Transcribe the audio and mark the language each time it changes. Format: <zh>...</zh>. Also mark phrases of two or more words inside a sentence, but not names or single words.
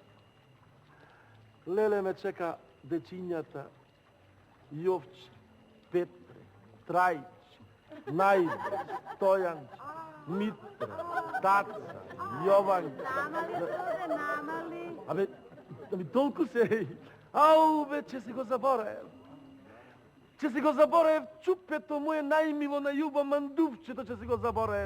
<mk>Леле, ме чека дечињата Јовче, Петре, Трајче, Најде, Стојанче, Митре, Таца, Јованче. Абе, толку се... Ау, бе, че си го забораев. Че си го забораев чупето моje најмило на јуба мандувчето, че си го забораев.</mk>